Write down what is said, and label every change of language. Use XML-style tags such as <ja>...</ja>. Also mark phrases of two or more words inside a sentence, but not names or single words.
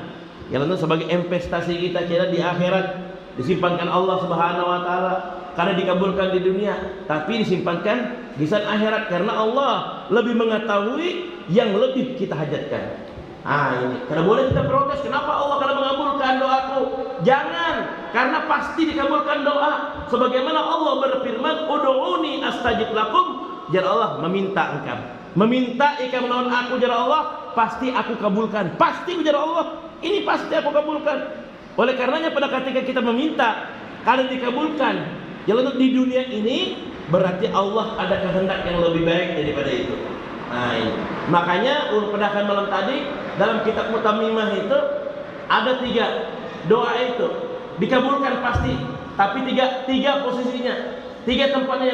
<id>Yang itu sebagai investasi kita kira di akhirat, disimpankan Allah</id> <ar>سبحانه وتعالى</ar> <id>karena dikabulkan di dunia, tapi disimpankan di saat akhirat karena Allah lebih mengetahui yang lebih kita hajatkan. Ini karena boleh kita protes, kenapa Allah kalau mengabulkan doaku? Jangan, karena pasti dikabulkan doa. Sebagaimana Allah berfirman,</id> <ar>"ادعوني أستجب لكم."</ar> <id>Jar Allah meminta engkau, meminta ikam melawan aku jar Allah, pasti aku kabulkan. Pasti jar Allah, ini pasti aku kabulkan. Oleh karenanya pada ketika kita meminta, kalau dikabulkan, jalan di dunia ini berarti Allah ada kehendak yang lebih baik daripada itu. Nah ini. Makanya pada malam tadi dalam kitab Mutamimah itu ada 3 doa itu dikabulkan pasti, tapi tiga posisinya, 3 tempatnya.</id>